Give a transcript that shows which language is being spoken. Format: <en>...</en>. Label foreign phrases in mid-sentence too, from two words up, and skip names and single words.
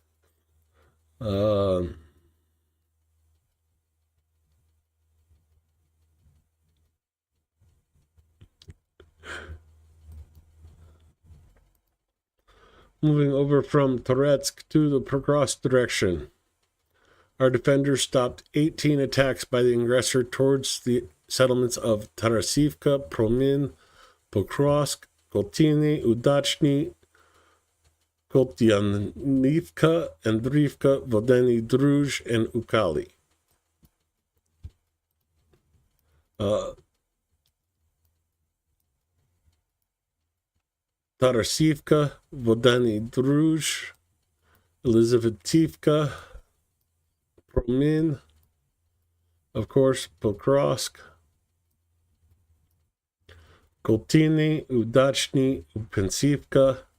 <en>Moving over from Toretsk to the Pokrovsk direction. Our defenders stopped 18 attacks by the aggressor towards the settlements of Tarasivka, Promin, Pokrovsk, Koltiny, Udachny, Koltyanivka, Andrivka, Vodeny Druj, and Ukali. Tarasivka, Vodeny Druj, Elizavetivka, Promin, of course, Pokrovsk, Koltiny, Udachny, Upensivka,</en>